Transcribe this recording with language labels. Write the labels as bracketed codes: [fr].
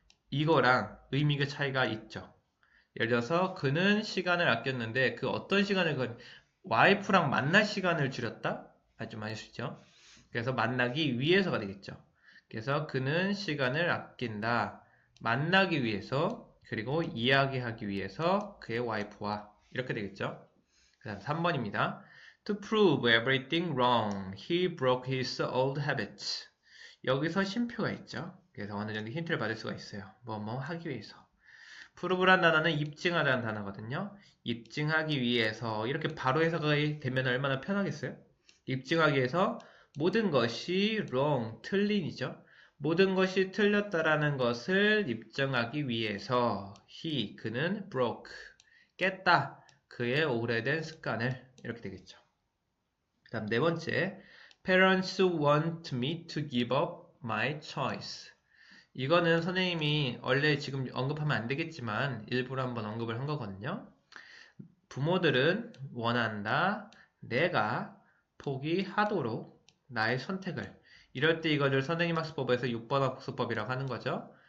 [ko] 이거랑 의미가 차이가 있죠. 예를 들어서 그는 시간을 아꼈는데 그 어떤 시간을 와이프랑 만날 시간을 줄였다? 좀 아시죠? 그래서 만나기 위해서가 되겠죠. 그래서 그는 시간을 아낀다. 만나기 위해서 그리고 이야기하기 위해서 그의 와이프와 이렇게 되겠죠. 그 다음 3번입니다. [en] To prove everything wrong, he broke his old habits. [ko] 여기서 쉼표가 있죠. 그래서 어느 정도 힌트를 받을 수가 있어요. 뭐뭐 하기 위해서. prove란 단어는 입증하다는 단어거든요. 입증하기 위해서 이렇게 바로 해석이 되면 얼마나 편하겠어요? 입증하기 위해서 모든 것이 [en] wrong, [ko] 틀린이죠. 모든 것이 틀렸다라는 것을 입증하기 위해서 그는 broke, 깼다. 그의 오래된 습관을 이렇게 되겠죠. 그 다음 네 번째, [en] Parents want me to give up my choice. [ko] 이거는 선생님이 원래 지금 언급하면 안 되겠지만 일부러 한번 언급을 한 거거든요. 부모들은 원한다. 내가 포기하도록 나의 선택을. 이럴 때 이거를 선생님 학습법에서 6번 학습법이라고 하는 거죠.